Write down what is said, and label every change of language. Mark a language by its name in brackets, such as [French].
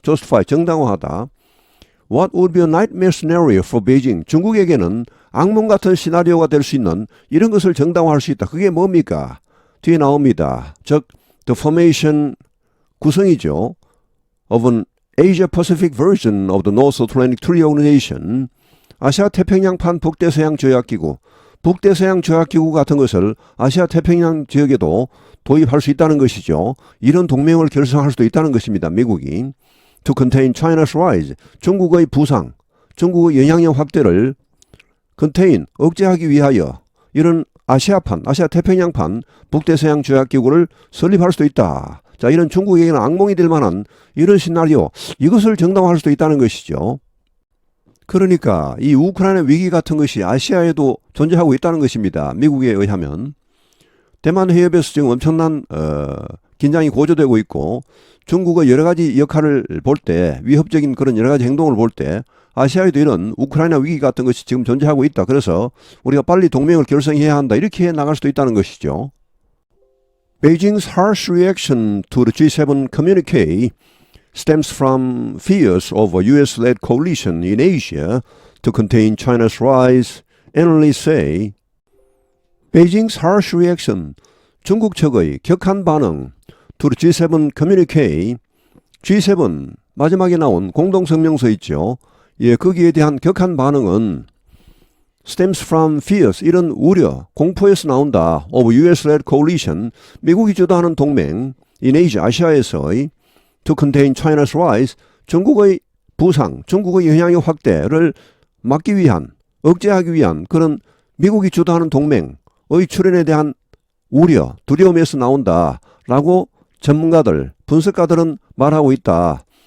[English] justify, [Korean] 정당화하다. [English] What would be a nightmare scenario for Beijing? [Korean] 중국에게는 악몽 같은 시나리오가 될 수 있는 이런 것을 정당화할 수 있다. 그게 뭡니까? 뒤에 나옵니다. 즉, [English] the formation, [Korean] 구성이죠. [English] of an Asia-Pacific version of the North Atlantic Treaty Organization, [Korean] 아시아 태평양판 북대서양 조약기구, 북대서양 조약기구 같은 것을 아시아 태평양 지역에도 도입할 수 있다는 것이죠. 이런 동맹을 결성할 수도 있다는 것입니다. 미국이. [English] To contain China's rise, [Korean] 중국의 부상, 중국의 영향력 확대를 contain, 억제하기 위하여 이런 아시아판, 아시아 태평양판 북대서양 조약기구를 설립할 수도 있다. 자, 이런 중국에게는 악몽이 될 만한 이런 시나리오, 이것을 정당화할 수도 있다는 것이죠. 그러니까 이 우크라이나 위기 같은 것이 아시아에도 존재하고 있다는 것입니다. 미국에 의하면. 대만 해협에서 지금 엄청난 긴장이 고조되고 있고 중국의 여러 가지 역할을 볼 때 위협적인 그런 여러 가지 행동을 볼 때 아시아에도 이런 우크라이나 위기 같은 것이 지금 존재하고 있다. 그래서 우리가 빨리 동맹을 결성해야 한다. 이렇게 나갈 수도 있다는 것이죠. [English] Beijing's harsh reaction to the G7 communique stems from fears of a US-led coalition in Asia to contain China's rise, analysts say. Beijing's harsh reaction, [Korean] 중국 측의 격한 반응 [English] to the G7 communique, [Korean] G7 마지막에 나온 공동성명서 있죠. 예, 거기에 대한 격한 반응은 [English] stems from fears, [Korean] 이런 우려, 공포에서 나온다. [English] of US-led coalition, [Korean] 미국이 주도하는 동맹, [English] in Asia, [Korean] 아시아에서의 [English] to contain China's rise, [Korean] 중국의 부상, 중국의 영향력 확대를 막기 위한, 억제하기 위한 그런 미국이 주도하는 동맹의 출현에 대한 우려, 두려움에서 나온다라고 전문가들, 분석가들은 말하고 있다.